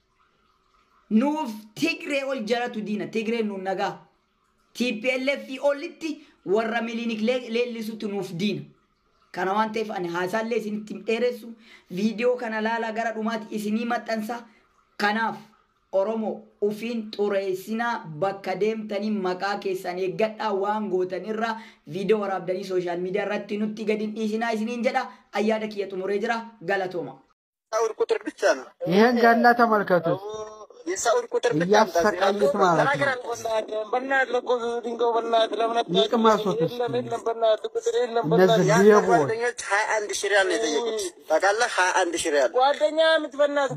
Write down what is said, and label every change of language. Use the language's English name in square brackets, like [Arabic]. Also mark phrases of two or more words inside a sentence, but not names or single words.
[Oromo] nuuf Tigree ol jaratu diina Tigree nuun nagaa TPLF olitti warra miliinik leellisutti nuuf diina kana waan ta'eef ani haasaallee isinitti dheeressu viidiyoo kana laala gara dhumaatti isinii maxxansa kanaaf Oromoo ufiin xureessinaa bakka deemtanii maqaa keessan eeggadhaa waan gootan irraa viidiyoo waraabdanii [English] sooshaal miidiyaa [Oromo] irratti nutti gadi dhiisinaa isiniin jedha ayyaada kiyya xumuree jira galatooma. [Amharic] Saa'ul ቁጥር ብቻ ነው ይሄን ገና ተመልከቱት የሳኡል ቁጥር ብቻ እያሰቃዩት ማለት ነው በእናትህ ለቆ ድንጋው በእናትህ ለምን ይቅማሱት በእናትህ ቁጥር የለም እነዚህ ሌቦች 21 ሺህ ሪያል ነው የጠየቁት ታውቃለህ 21 ሺህ ሪያል ጓደኛ የምትበናት